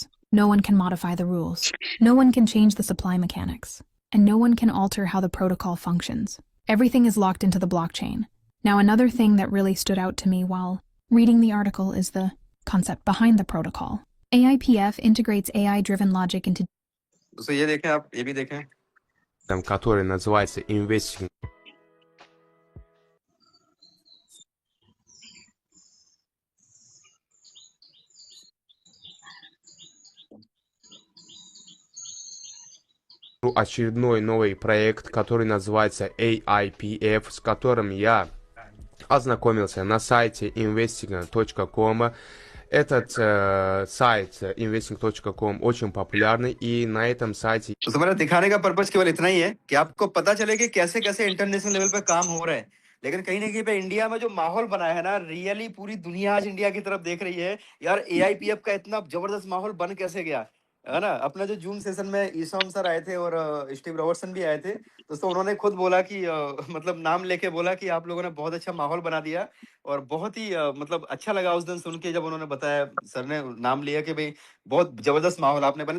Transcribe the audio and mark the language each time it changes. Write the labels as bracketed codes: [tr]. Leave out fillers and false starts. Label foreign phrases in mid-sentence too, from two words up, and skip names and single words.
[en] No one can modify the rules, no one can change the supply mechanics, and no one can alter how the protocol functions. Everything is locked into the blockchain. Now, another thing that really stood out to me while reading the article is the concept behind the protocol. AIPF integrates AI-driven logic into... [hi] दोस्तों ये देखें, आप ये भी देखें, [ru] который называется Investing. Очередной новый проект, который называется AIPF, с которым я ознакомился на сайте investing.com. Этот сайт investing.com очень популярный, и на этом сайте... [hi] तो मेरा दिखाने का पर्पस केवल इतना ही है कि आपको पता चले कि कैसे कैसे [en] international level [hi] पे काम हो रहा है। लेकिन कहीं ना कहीं पे इंडिया में जो माहौल बना है ना, रियली पूरी दुनिया आज इंडिया की तरफ देख रही है यार, एआईपीएफ का इतना जबरदस्त माहौल बन कैसे गया है ना। अपना जो जूम सेशन में ईसॉम सर आए थे और स्टीव रॉबर्टसन भी आए थे, दोस्तों उन्होंने खुद बोला कि मतलब नाम लेके बोला कि आप लोगों ने बहुत अच्छा माहौल बना दिया, और बहुत ही मतलब अच्छा लगा उस दिन सुन के जब उन्होंने बताया, सर ने नाम लिया कि भाई बहुत जबरदस्त माहौल आपने बने।